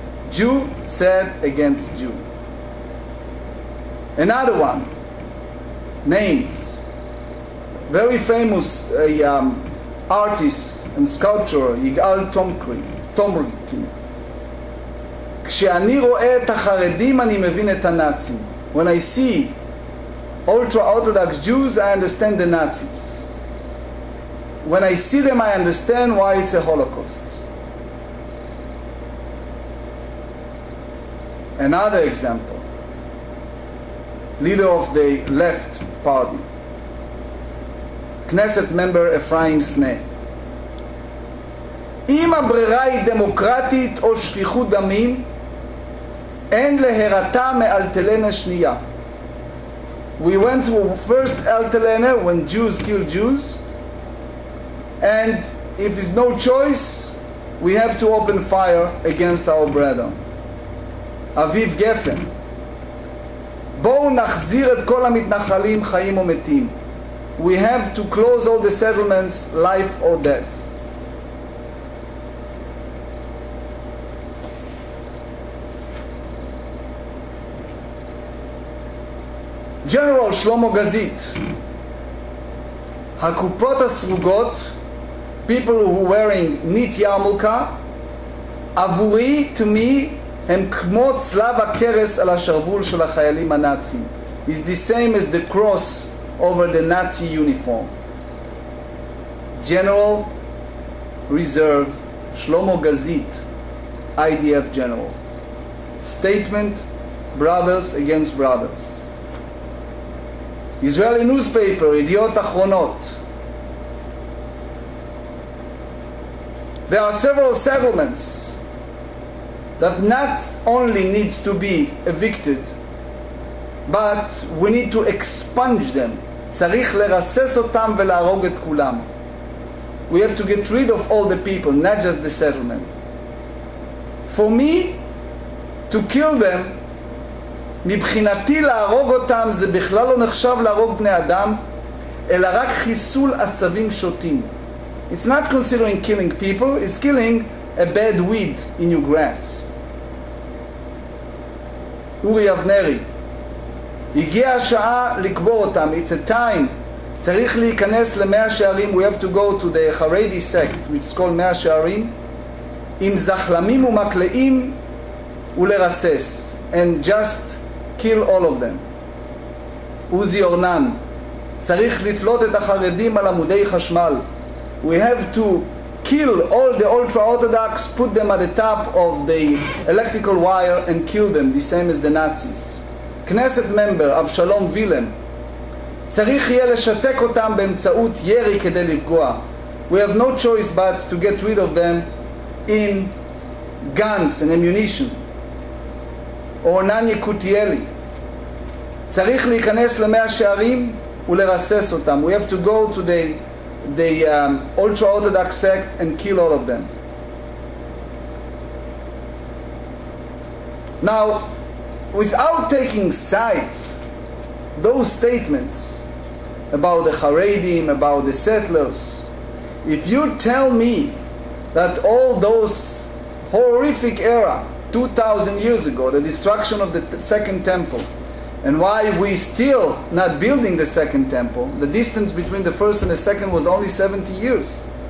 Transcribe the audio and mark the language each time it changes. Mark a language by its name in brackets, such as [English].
[English] Jew said against Jew. Another one, names. Very famous artist and sculptor יגאל תומרקין. [Hebrew] כשאני רואה את החרדים אני מבין את הנאצים. [English] When I see ultra-Orthodox Jews, I understand the Nazis. When I see them, I understand why it's a Holocaust. Another example, leader of the left party, Knesset member Ephraim Sneh. [Hebrew] אם הברירה היא דמוקרטית או שפיכות דמים, אין להירתע מאלטלנה שנייה. [English] We went through first Altelene when Jews killed Jews, and if there's no choice, we have to open fire against our brethren. [Hebrew] אביב גפן, בואו נחזיר את כל המתנחלים חיים או מתים. [English] We have to close all the settlements, life or death. [Hebrew] General Shlomo Gazit, הקופות הסרוגות, [English] people who wearing knit yarmulke, [Hebrew] עבורי, [English] to me, [Hebrew] הם כמו צלב הקרס על השרוול של החיילים הנאצים. [English] It's the same as the cross over the Nazi uniform. General Reserve Shlomo Gazit, IDF General. Statement, brothers against brothers. Israeli newspaper, Yediot Achronot. There are several settlements that not only need to be evicted, but we need to expunge them. [Hebrew] צריך לרסס אותם ולהרוג את כולם. [English] We have to get rid of all the people, not just the settlement. For me, to kill them, [Hebrew] מבחינתי להרוג אותם זה בכלל לא נחשב להרוג בני אדם, אלא רק חיסול עשבים שוטים. [English] It's not considering killing people, it's killing a bad weed in your grass. אורי אבנרי, [Hebrew] הגיעה השעה לקבור אותם, [English] it's a time, [Hebrew] צריך להיכנס למאה שערים, [English] we have to go to the Haredi sect, which is called מאה שערים, [Hebrew] עם זחלמים ומקלעים ולרסס, [English] and just kill all of them. [Hebrew] עוזי אורנן, צריך לתלות את החרדים על עמודי חשמל. [English] We have to kill all the ultra-Orthodox, put them at the top of the electrical wire and kill them, the same as the Nazis. [Hebrew] Knesset member אבשלום וילם, צריך יהיה לשתק אותם באמצעות ירי כדי לפגוע. [English] We have no choice but to get rid of them in guns and ammunition. [Hebrew] אורנן יקותיאלי, צריך להיכנס למאה שערים ולרסס אותם. [English] We have to go to the ultra-Orthodox sect and kill all of them. Now, without taking sides, those statements about the Haredim, about the settlers, if you tell me that all those horrific era, 2,000 years ago, the destruction of the second temple, and why we still not building the second temple, the distance between the first and the second was only 70 years.